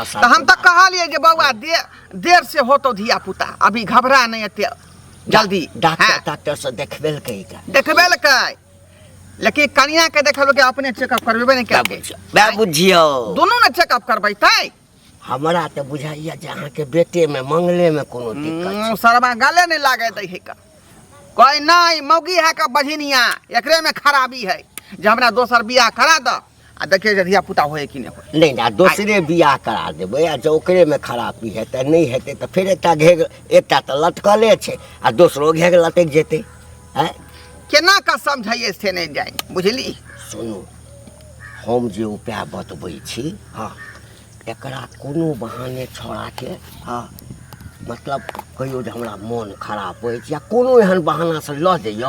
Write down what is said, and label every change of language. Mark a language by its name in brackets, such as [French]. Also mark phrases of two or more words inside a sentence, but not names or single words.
[Maithili] तो हम तो कहलिए जे बउआ देर से हो तो धिया पुता, अभी घबरा नहीं एते जल्दी। डॉक्टर से देखबेलकै का? देखबेलकै, लेकिन कनिया के देखलकै अपने चेकअप करबेबे नहीं करबै। मैं बुझियो दोनों ने चेकअप करबैतै। हमरा तो बुझाइया जे अहाँ के बेटे में मंगले में कोनो दिक्कत छै। सरबा गले नहीं लागे दै है का, कोई नहीं मौगी है का बझिनिया, एकरे में खराबी है जे हमरा दोसर बियाह करा द आ देखिए जे धिया पुता होए कि नहीं होए। नहीं ना, दूसरे बियाह करा देबै, आ जो ओकरे में खराबी हेतै नहीं हेतै तो फिर एकटा तो लटकले छै आ दोसरो घेग लटक जेतै। हैं? केना का समझाइए से नहीं जाए, बुझली? सुनू, हम जे उपाय बतबै छी, हाँ, एकरा कोनो बहाने छोड़ा के, हाँ, मतलब कहियो जे हमरा मन खराब होइ छै या कोनो एहन बहाना से लऽ जइयौ,